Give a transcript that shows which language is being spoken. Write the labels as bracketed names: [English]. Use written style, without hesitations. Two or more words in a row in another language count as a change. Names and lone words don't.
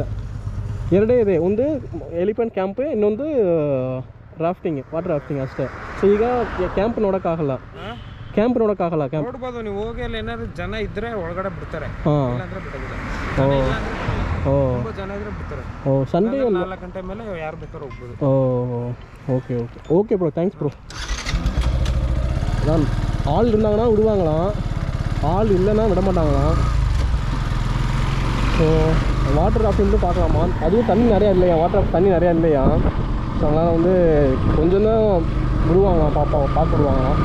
[Kannada] ಎರಡೇ ಇದೆ, ಒಂದು [English] elephant camp, [Kannada] ಇನ್ನೊಂದು ರಾಫ್ಟಿಂಗ್, [English] water rafting [Kannada] ಅಷ್ಟೇ. ಸೊ ಈಗ ಕ್ಯಾಂಪ್ ನೋಡೋಕ್ಕಾಗಲ್ಲ. ಕ್ಯಾಂಪ್ ನೋಡ್ಬೋದು ನೀವು ಹೋಗಿ. ಅಲ್ಲಿ ಏನಾದ್ರು ಜನ ಇದ್ದರೆ ಒಳಗಡೆ ಬಿಡ್ತಾರೆ, ಇಲ್ಲಾಂದ್ರೆ ಬಿಡೋದಿಲ್ಲ. ತುಂಬ ಜನ ಇದ್ರೆ ಬಿಡ್ತಾರೆ. ಸಂಡೇ 4 ಗಂಟೆ ಮೇಲೆ ಯಾರು ಬೇಕಾದ್ರೂ ಹೋಗ್ಬೋದು. [English] okay bro, thanks bro. [Tamil] அதான் ஆள் இருந்தாங்கன்னா விடுவாங்களாம், ஆள் இல்லைன்னா விட மாட்டாங்களாம். [English] so water rafting [Tamil] பார்க்கலாமா? அதுவும் தண்ணி நிறையா இல்லையா, தண்ணி நிறையா இல்லையா. ஸோ அதனால் வந்து கொஞ்சம் தான் விடுவாங்களாம், பார்க்க விடுவாங்களாம்.